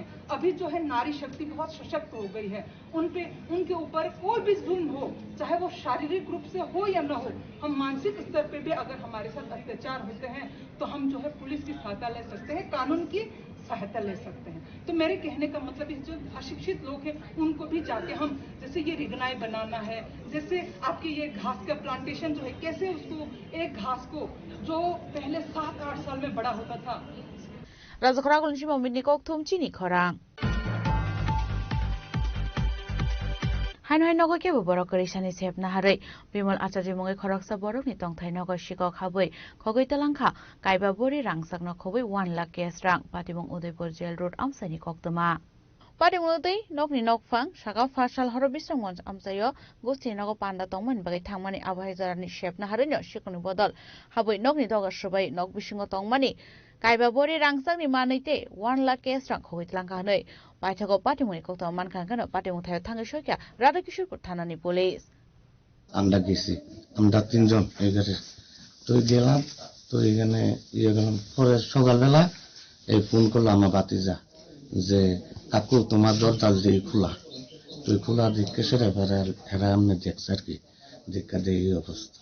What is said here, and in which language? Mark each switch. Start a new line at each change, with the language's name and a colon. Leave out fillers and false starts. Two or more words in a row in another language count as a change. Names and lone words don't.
Hindi: अभी जो है नारी शक्ति बहुत सशक्त हो गई है, उनके ऊपर कोई भी जुल्म हो, चाहे वो शारीरिक रूप से हो या न हो, हम मानसिक स्तर पे भी अगर हमारे साथ अत्याचार होते हैं तो हम जो है पुलिस की सहायता ले सकते हैं, कानून की सहायता ले सकते हैं। तो मेरे कहने का मतलब जो अशिक्षित लोग हैं उनको भी जाके हम, जैसे ये रिगनाई बनाना है, जैसे आपके ये घास का प्लांटेशन जो है, कैसे उसको एक घास को जो पहले 7-8 साल में बड़ा होता था।
Kok Borok: राजखरा गुलशी ममिनी को थुम चीनी खरां हाइन नगो के बरो करिसानि सेपना हारै बिमल आचार्य मंगे खरकसा बरकनि तंथाय नगो शिको खाबै खगै तलांखा काइबा बोरी रांसाकनो खबै 1 लाख केस रां पाटिमंग उदयपुर जेल रोड आमसानि कक्तमा पाटिमंग दै नगनि नगफां सागा फासाल हर बिसंग मंच आमसायो गोस्ति नगो पान्दा तंगमनि बागै थांमानि आबहाय जरानि सेपना हारैनो शिकनि बदल हाबै नगनि दगा सबै नग बिसिंग तंगमानि काइबा बोरी रांसाकनि मानैते 1 लाख केस रां खगै तलांखा नै पाइथागो पाटिमुनि कक्तमा मानखांगनो पाटिमुं थायो थांगो सयका राधा किशोरपुर थानानि पुलिस
Bangla: আমরা গেছি, আমরা 3 জন এই গাড়ি তো গেলাম। তো এখানে গেলাম, পরে সকালবেলা এই ফোন করলো আমার ভাতিজা যে কাকু তোমার দরজা দিয়ে খোলা, তুই খোলা দেখে সেটা হেরা আমি দেখছি আর কি, দেখা দিয়ে এই অবস্থা।